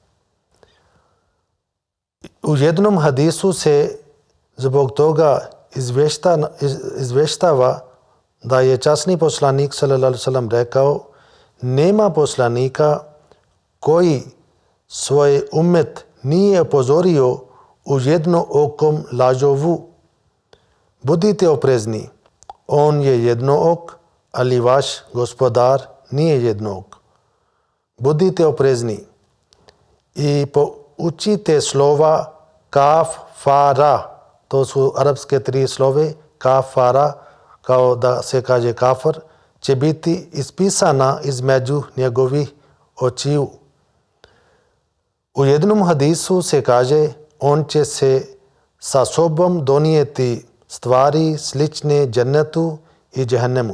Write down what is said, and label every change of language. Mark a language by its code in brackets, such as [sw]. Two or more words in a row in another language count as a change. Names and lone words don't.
[bs] U jednom hadisu se zbog toga izvještava da je časni poslanik [ar] صلى الله عليه وسلم [bs] rekao: nema poslanika koji svoj ummet nije upozorio u jednookom lažovu. Budite oprezni, on je jednook, ali vaš gospodar nije jednook. Budite oprezni i poučite slova kaf, fa, ra. To su arapske tri slove. Kaf, fa, ra, kao da se kaže kafir, će biti ispisana između njegovih očiju. U jednom hadisu se kaže on će se sa sobom donijeti stvari slične džennetu i džehennemu.